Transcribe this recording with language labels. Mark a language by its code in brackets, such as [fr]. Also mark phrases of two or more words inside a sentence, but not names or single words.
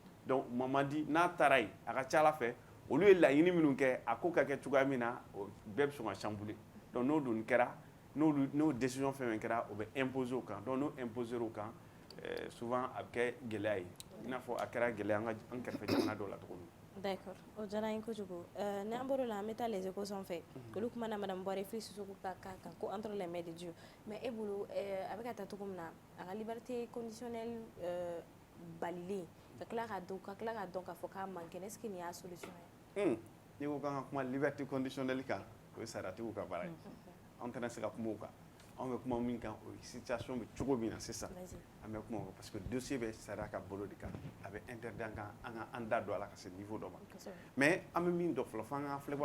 [bm] donc Mamadi n'a taara yen a ka ca Ala fɛ olu ye laɲini minnu kɛ a ko ka kɛ cogoya min na bɛɛ bɛ sɔn ka chambouler donc n'o dun kɛra n'o décision fɛn fɛn kɛra o bɛ imposer o kan donc n'o imposer o kan souvent a bɛ kɛ gɛlɛya ye i n'a fɔ a kɛra gɛlɛya an kɛrɛfɛ jamana dɔw la cogo min. D'accord. O diyara n ye kojugu. N'an bɔr'o la an bɛ taa [fr] les échos [bm] sanfɛ. Olu kumana Madame Bɔrɛ Fili Sisoko ka cas kan ko [fr] entre les mains de Dieu. [bm] Mais e bolo a bɛ ka taa cogo min na a ka [fr] liberté conditionnelle [bm] balilen ka tila k'a dɔn k'a fɔ k'a man kɛnɛ [fr] est-ce que [bm] nin y'a solution ye? N'i ko k'an ka kuma [fr] liberté conditionnelle [bm] kan o ye sariyatigiw ka baara ye. Anw tɛna se ka kuma o kan. Anw bɛ kuma min kan o ye situation bɛ cogo min na sisan an bɛ kuma o kan [fr] parce que [bm] dossier bɛ sariya ka bolo de kan a bɛ interdit an da don a la ka se niveau dɔ ma mais an bɛ min dɔn fɔlɔ fo an ka filɛbagaw